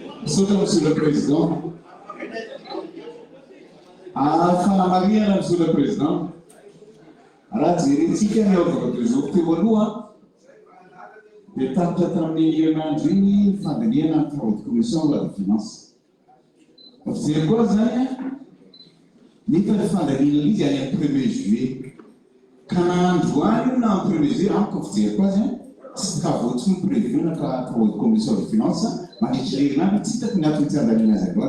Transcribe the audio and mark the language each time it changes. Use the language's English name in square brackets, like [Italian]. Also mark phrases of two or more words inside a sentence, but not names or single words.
[French] Monsieur le Président. Fanamariana, Monsieur le Président. [Malagasy] Raha jerentsika ny aovavatozoko teo aloha dia tapitra tamin'ny herinandro iny fandaniana ny [French] travaux de commission la de finance. [Malagasy] Fijery koa zany nefa ny fandaniana izy any amin'ny [French] 1er juillet [Malagasy] ka androany na amin'ny [French] 1er juillet [Malagasy] amiko fijery koa zany tsy travaux tsy prévu ka [French] travaux de commission de finance [Malagasy] mandritra herinandro tsy hitako ny antony tsy andaniana azy aloha.